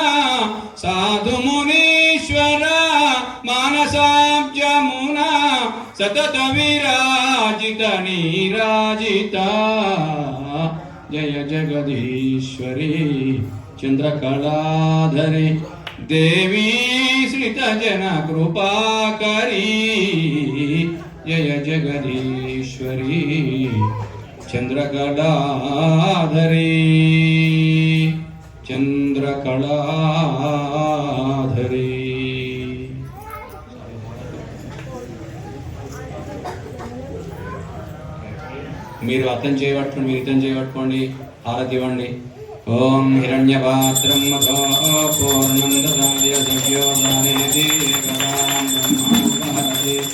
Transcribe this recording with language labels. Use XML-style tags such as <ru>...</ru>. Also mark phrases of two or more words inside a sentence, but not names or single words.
<sa>साधु मुनीश्वर मानसाब्जमुना सतत विराजित नीराजिता जय जगदीश्वरी चंद्रकलाधरी देवी श्रितजन कृपाकरी जय जगदीश्वरी चंद्रकलाधरी चंद्रकलाधरी</sa> <te>మీరు అర్థం చేయబట్టుకోండి మీరు ఇతం చేయబట్టుకోండి హారతి ఇవ్వండి</te> <sa>ఓం హిరణ్యపాత్రం మధో పూర్ణం దదాయ దివ్యో దానేతి ఏకదాం బ్రహ్మాండహరతి</sa>